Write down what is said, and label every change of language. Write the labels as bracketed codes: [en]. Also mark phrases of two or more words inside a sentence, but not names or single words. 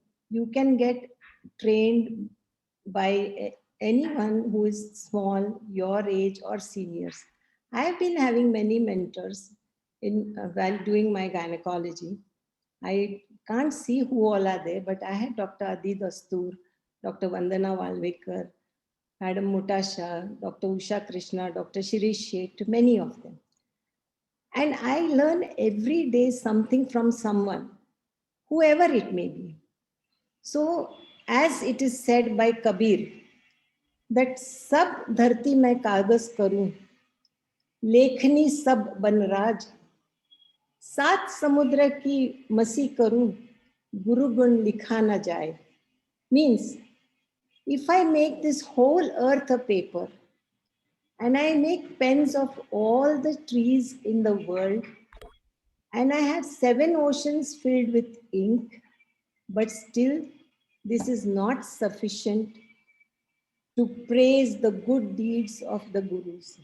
[en] You can get trained by anyone who is small, your age or seniors. I have been having many mentors while doing my gynecology. I can't see who all are there, but I had Dr. Adi Dastur, Dr. Vandana Walvekar, Madam Mutasha, Dr. Usha Krishna, Dr. Shirish Sheth, many of them. And I learn every day something from someone, whoever it may be. So as it is said by Kabir, that [hi] सब धरती में कागद करूं, लेखनी सब बनराज, सात समुद्र की मसी करूं, गुरु गुण लिखा ना जाए. [en] Means, if I make this whole earth a paper, and I make pens of all the trees in the world, and I have 7 oceans filled with ink, but still this is not sufficient to praise the good deeds of the gurus.